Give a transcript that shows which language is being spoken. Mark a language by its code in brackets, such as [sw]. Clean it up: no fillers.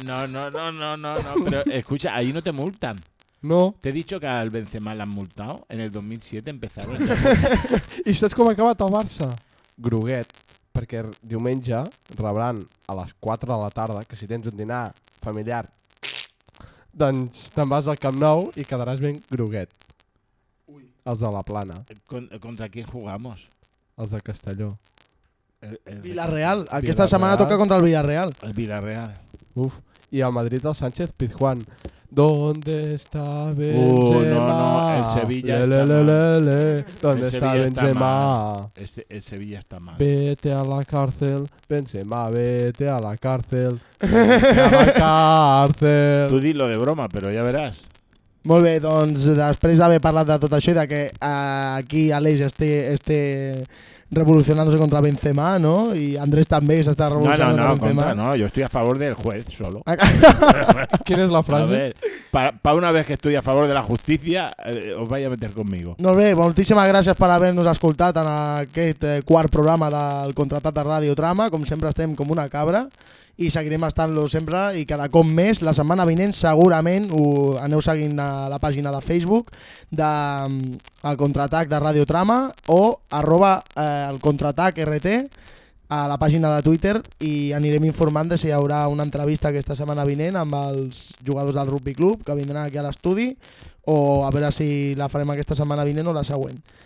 [es] No, pero escucha, ahí no te multan. No. Te he dicho que al Benzema l'han multado, en el 2007 empezaron. [ca] I saps com ha acabat el Barça? Gruguet, perquè diumenge rebran a les 4 de la tarda, que si tens un dinar familiar... Doncs te'n vas al Camp Nou i quedaràs ben groguet. Ui. Els de la Plana. [es] Contra qui jugamos? [ca] Els de Castelló. Villarreal. Aquesta setmana toca contra el Villarreal. El Villarreal. [es] Uf. I el Madrid del Sánchez Pizjuán. ¿Dónde está Benzema? El Sevilla está mal. ¿Dónde está Benzema? El Sevilla está mal. Vete a la cárcel, Benzema, vete a la cárcel. Vete a la cárcel. Tú dilo de broma, pero ya verás. [ca] Molt bé, doncs després d'haver parlat de tot això i de que aquí a l'Eix este [es] revolucionándose contra Benzema, ¿no? Y Andrés también se está revolucionando contra Benzema. No, yo estoy a favor del juez solo. ¿Quién es la frase? A ver, para una vez que estoy a favor de la justicia, os vaya a meter conmigo. [ca] No, bé, moltíssimes gràcies per haver-nos escoltat en aquest quart programa del Contratat de Ràdio Trama. Com sempre estem com una cabra i seguirem estant-lo sempre i cada cop més. La setmana vinent segurament ho aneu seguint a la pàgina de Facebook del Contraatac de Ràdio Trama o arroba el Contraatac RT a la pàgina de Twitter i anirem informant de si hi haurà una entrevista aquesta setmana vinent amb els jugadors del Rugby Club que vindran aquí a l'estudi o a veure si la farem aquesta setmana vinent o la següent.